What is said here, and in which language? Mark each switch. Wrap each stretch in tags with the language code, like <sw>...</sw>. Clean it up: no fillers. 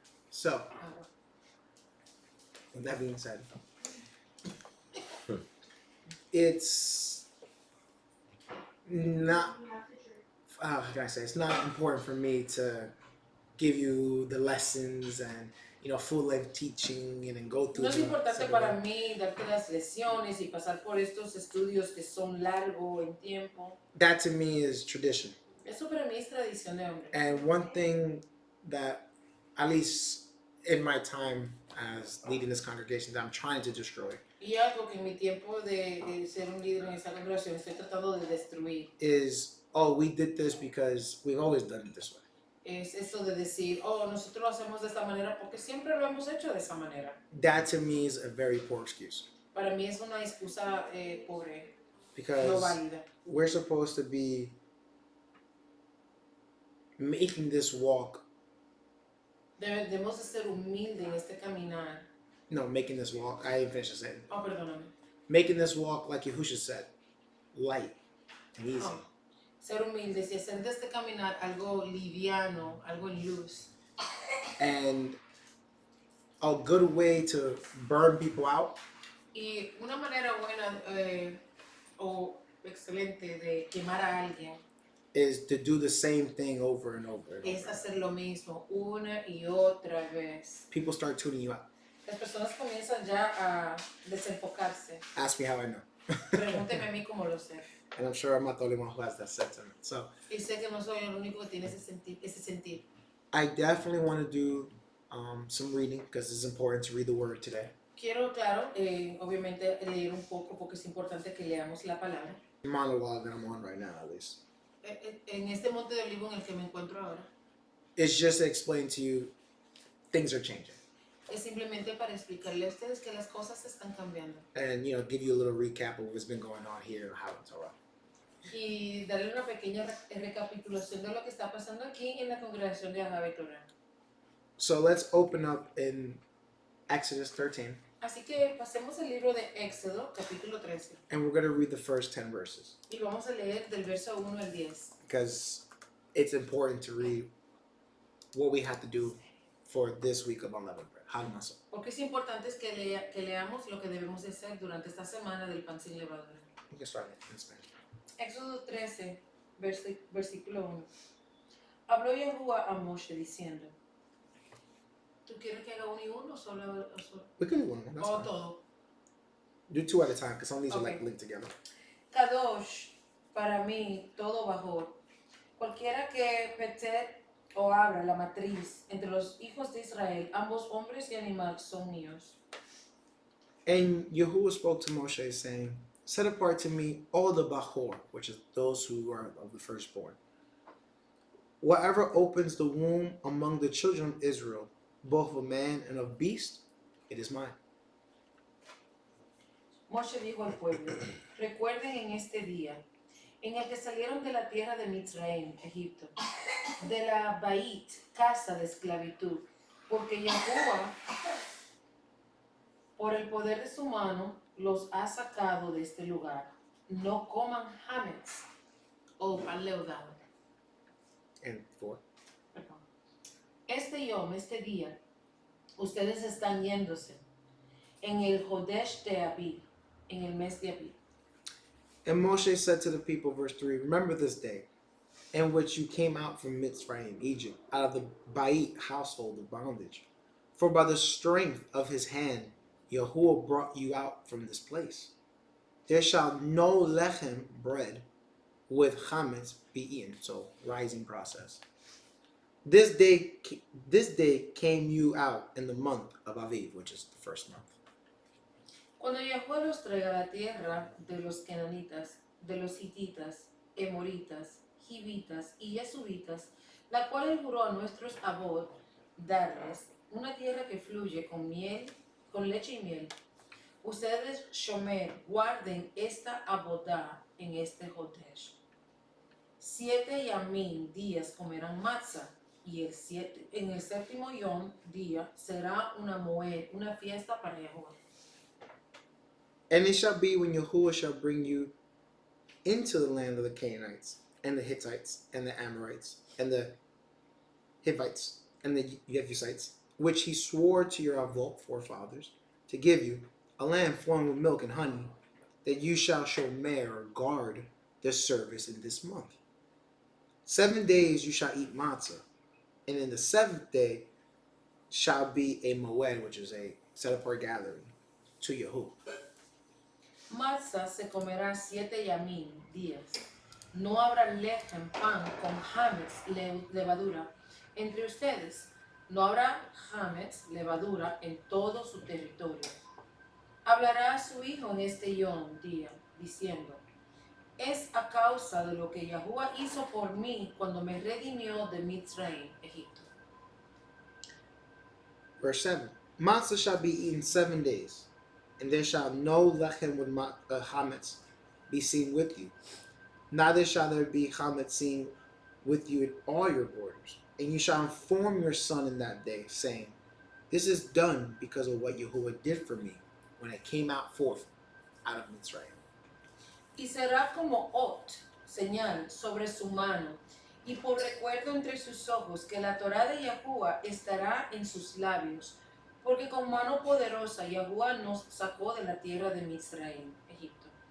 <en>So, with that being said, it's not, how can I say, it's not important for me to give you the lessons and, full length teaching and then go through.</en> <es>No es importante para mí darte las lecciones y pasar por estos estudios que son largos en tiempo.</es> <en>That to me is tradition.</en> <es>Eso para mí es tradición de hombre.</es> <en>And one thing that, at least in my time as leading this congregation, that I'm trying to destroy</en> <es>Y algo que en mi tiempo de ser un líder en esta congregación estoy tratando de destruir</es> <en>is, we did this because we've always done it this way.</en> <es>es eso de decir, nosotros lo hacemos de esta manera porque siempre lo hemos hecho de esa manera.</es> <en>That to me is a very poor excuse.</en> <es>Para mí es una excusa pobre,</es> <en>Because</en> <es>no válida.</es> <en>we're supposed to be making this walk.</en> <es>Debemos de ser humildes en este caminar.</es> <en>No, making this walk. I didn't finish saying.</en> <es>Perdóname.</es> <en>Making this walk, like Yahusha said, light and easy.</en> <es>Ser humildes y hacer de este caminar algo liviano, algo en luz.</es> <en>And a good way to burn people out.</en> <es>Y una manera buena o excelente de quemar a alguien</es> <en>is to do the same thing over and over and</en> <es>es</es> <en>over.</en> <es>hacer lo mismo una y otra vez.</es> <en>People start tuning you out.</en> <es>Las personas comienzan ya a desenfocarse.</es> <en>Ask me how I know.</en> <es>Pregúnteme a mí cómo lo sé.</es> <en>And I'm sure I'm not the only one who has that sentiment. So</en> <es>Y sé que no soy el único que tiene ese sentir.</es> <en>I definitely want to do some reading because it's important to read the word today.</en> <es>Quiero, claro, obviamente leer un poco porque es importante que leamos la palabra.</es> <en>The monologue that I'm on right now, at least.</en> <es>En este monte de olivo en el que me encuentro ahora.</es> <en>It's just to explain to you things are changing.</en> <es>Es simplemente para explicarle a ustedes que las cosas están cambiando.</es> <en>And give you a little recap of what's been going on here, how it's all right.</en> <es>Y darle una pequeña recapitulación de lo que está pasando aquí en la congregación de HaMatzoth.</es> <en>So let's open up in Exodus 13.</en> <es>Así que pasemos el libro de Éxodo, capítulo 13.</es> <en>And we're going to read the first 10 verses.</en> <es>Y vamos a leer del verso 1 al 10.</es> <en>Because it's important to read what we have to do for this week of unleavened bread.</en> <he>HaMatzoth.</he> <es>Porque es importante que leamos lo que debemos de hacer durante esta semana del pan sin levadura.</es> <en>You can start it in Spanish.</en> <es>Éxodo 13, versículo 1. Habló Yahuwah a Moshe diciendo, ¿tú quieres que haga uno y uno o solo?</es> <en>We can do one. That's</en> <es>O</es> <en>fine.</en> <es>todo.</es> <en>Do two at a time because some of these are Okay. like linked together.</en> <es>Kadosh, para mí, todo bajo. Cualquiera que pete o abra la matriz entre los hijos de Israel, ambos hombres y animales son míos.</es> <en>And Yahuwah spoke to Moshe saying, set apart to me all the Bahor, which is those who are of the firstborn. Whatever opens the womb among the children of Israel, both of man and of beast, it is mine.</en> <es>Moshe dijo al pueblo, recuerden en este día, en el que salieron de la tierra de Mitzraim, Egipto, de la Bait, casa de esclavitud, porque Yahuwah, por el poder de su mano, los ha sacado de este lugar. No coman hametz o pan leudado.</es> <en>And 4.</en> <es>Perdón. Este día, ustedes están yéndose en el Hodesh de Abib, en el mes de Abib.</es> <en>And Moshe said to the people, verse 3, remember this day in which you came out from Mitzrayim, Egypt, out of the Bait household of bondage. For by the strength of his hand, Yahuwah brought you out from this place. There shall no lechem, bread, with chametz be eaten. So, rising process. This day came you out in the month of Aviv, which is the first month.</en> <es>Cuando Yahuwah los traiga a la tierra de los cananitas, de los hititas, emoritas, hivitas y yesubitas, la cual él juró a nuestros abod darles, una tierra que fluye con miel, con leche y miel. Ustedes, Shomer, guarden esta abodá en este Hodesh. 7 yamim días comerán matzah, y en el séptimo yom día será una moed, una fiesta para Yahuwah.</es> <en>And it shall be when Yahuwah shall bring you into the land of the Canaanites, and the Hittites, and the Amorites, and the Hivites, and the Jebusites, which he swore to your forefathers to give you, a land flowing with milk and honey, that you shall shomer or guard the service in this month. 7 days you shall eat matzah, and in the seventh day shall be a moed, which is a set apart gathering to Yahuwah.</en> <es>Matzah se comerá 7 yamim días. No habrá lechem, pan con hametz, levadura, entre ustedes. No habrá hametz, levadura, en todo su territorio. Hablará a su hijo en este yom día, diciendo: es a causa de lo que Yahuwah hizo por mí cuando me redimió de Mitzrayim, Egipto.</es> <en>Verse 7. Matzah shall be eaten 7 days, and there shall no lechem with chametz be seen with you. Neither shall there be chametz seen with you in all your borders. And you shall inform your son in that day, saying, this is done because of what Yahuwah did for me when I came out forth out of Mitzrayim.</en> <es>Y será como ot, señal, sobre su mano, y por recuerdo entre sus ojos, que la Torá de Yahuwah estará en sus labios, porque con mano poderosa Yahuwah nos sacó de la tierra de Mitzrayim, Egipto.</es>